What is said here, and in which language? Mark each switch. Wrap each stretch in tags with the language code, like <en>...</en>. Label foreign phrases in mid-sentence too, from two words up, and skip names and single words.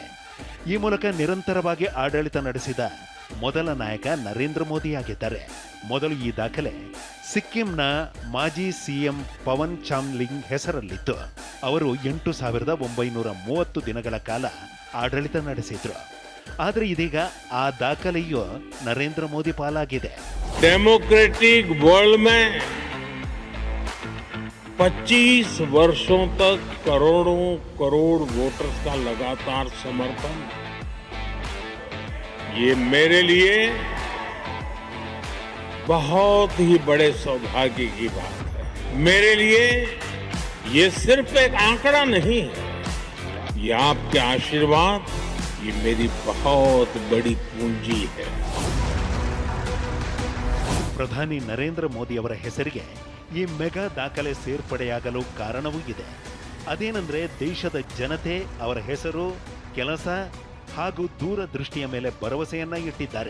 <kn>ಈ ಮೂಲಕ ನಿರಂತರವಾಗಿ ಆಡಳಿತ ನಡೆಸಿದ ಮೊದಲ ನಾಯಕ ನರೇಂದ್ರ ಮೋದಿಯಾಗಿದ್ದಾರೆ. ಮೊದಲು ಈ ದಾಖಲೆ ಸಿಕ್ಕಿಂನ ಮಾಜಿ ಸಿಎಂ ಪವನ್ ಚಾಮ್ಲಿಂಗ್ ಹೆಸರಲ್ಲಿತ್ತು. ಅವರು 8930 ದಿನಗಳ ಕಾಲ ಆಡಳಿತ ನಡೆಸಿದ್ರು. ಆದರೆ ಇದೀಗ ಆ ದಾಖಲೆಯು ನರೇಂದ್ರ ಮೋದಿ ಪಾಲಾಗಿದೆ.</kn> <en>democratic world</en> <hi>में 25 वर्षों तक करोड़ों करोड़ वोटर्स का लगातार समर्थन, ये मेरे लिए बहुत ही बड़े सौभाग्य की बात है. मेरे लिए ये सिर्फ एक आंकड़ा नहीं है, ये आपके आशीर्वाद, ये मेरी बहुत बड़ी पूंजी है.</hi> <kn>ಪ್ರಧಾನಿ ನರೇಂದ್ರ ಮೋದಿ ಅವರ ಹೆಸರಿಗೆ ಈ ಮೆಗಾ ದಾಖಲೆ ಸೇರ್ಪಡೆಯಾಗಲು ಕಾರಣವೂ ಇದೆ. ಅದೇನೆಂದ್ರೆ ದೇಶದ ಜನತೆ ಅವರ ಹೆಸರು, ಕೆಲಸ ಹಾಗೂ ದೂರದೃಷ್ಟಿಯ ಮೇಲೆ ಭರವಸೆಯನ್ನ ಇಟ್ಟಿದ್ದಾರೆ.</kn>